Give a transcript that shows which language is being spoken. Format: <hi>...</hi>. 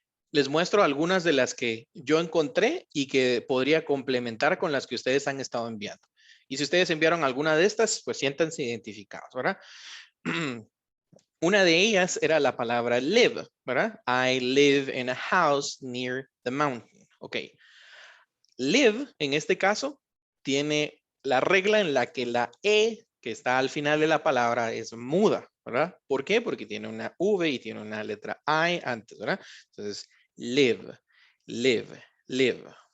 <es>Les muestro algunas de las que yo encontré y que podría complementar con las que ustedes han estado enviando. Y si ustedes enviaron alguna de estas, pues siéntanse identificados, ¿verdad? Una de ellas era la palabra live, ¿verdad?</es> <en>I live in a house near the mountain. Ok.</en> <es>Live, en este caso, tiene la regla en la que la E que está al final de la palabra es muda, ¿verdad? ¿Por qué? Porque tiene una V y tiene una letra I antes, ¿verdad? Entonces, live, live, live.</es>